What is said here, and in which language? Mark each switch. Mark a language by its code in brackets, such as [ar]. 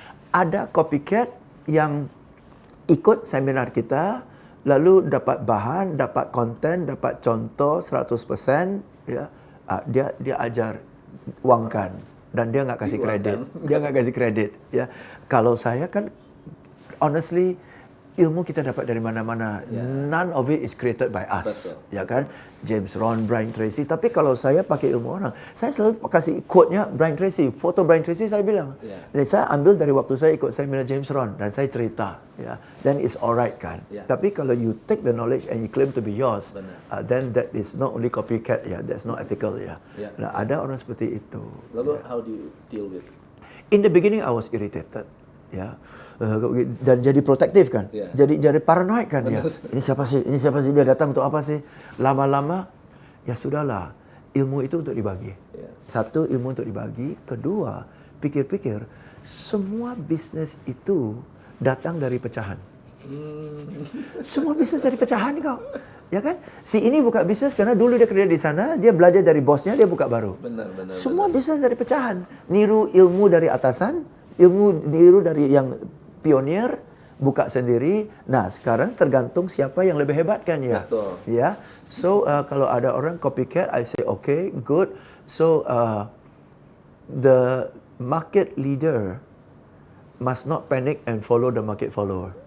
[id] Ada copycat yang ikut seminar kita lalu dapat bahan, dapat konten, dapat contoh 100%, ya. Dia ajar uangkan. Dan dia nggak kasih kredit. Ya, kalau saya kan, honestly, ilmu kita dapat dari mana-mana. [en] None of it is created by us. [id] Ya kan, James Ron, Brian Tracy. Tapi kalau saya pakai ilmu orang, saya selalu kasih quote-nya Brian Tracy, foto Brian Tracy saya bilang. Dan saya ambil dari waktu saya ikut seminar James Ron dan saya cerita. [en] Ya, then it's alright kan. [id] Tapi kalau [en] you take the knowledge and you claim to be yours, then that is not only copycat, that's not ethical ya. [id] Nah, ada orang seperti itu. Lalu [en] how do you deal with? In the beginning I was irritated. [id] Ya, dan jadi protektif kan, jadi paranoid kan. Ya, ini siapa sih dia datang untuk apa sih? Lama-lama ya sudahlah, ilmu itu untuk dibagi. Satu, ilmu untuk dibagi. Kedua, pikir-pikir semua bisnis itu datang dari pecahan. Semua bisnis dari pecahan kok. Ya kan? Si ini buka bisnis karena dulu dia kerja di sana, dia belajar dari bosnya, dia buka baru. Semua bisnis dari pecahan. Niru ilmu dari atasan, niru dari yang pionir, buka sendiri. Nah, sekarang tergantung siapa yang lebih hebat kan ya. Betul. [en] Ya. So [id] kalau ada orang [en] copycat, I say okay, good. So the market leader must not panic and follow the market follower.